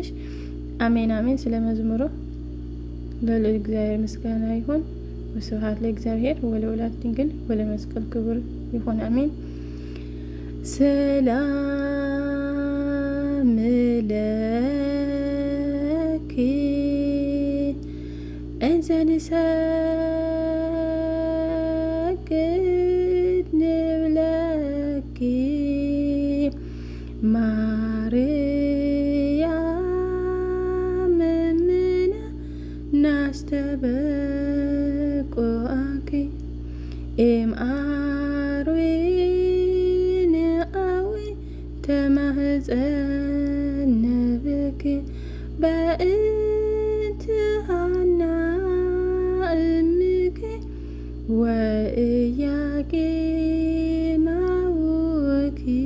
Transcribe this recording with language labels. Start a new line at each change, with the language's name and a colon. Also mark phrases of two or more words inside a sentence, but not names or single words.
Amharic: አሜን አሜን። ስለ መዝሙሩ ለልዑል እግዚአብሔር ምስጋና ይሁን።
Geez: ወስብሐት ለእግዚአብሔር ወለወላዲቱ ድንግል ወለመስቀሉ ክቡር
Amharic: ይሁን። አሜን።
Geez: ሰላም ለኪ እንዘ ንሰግድ ንብለኪ ማርያም እምነ ናስተበቁአኪ እምአርዌ ንአዊ ተማህፀነ ብኪ በእንተ ሐና እምኪ ወኢያቄም አቡኪ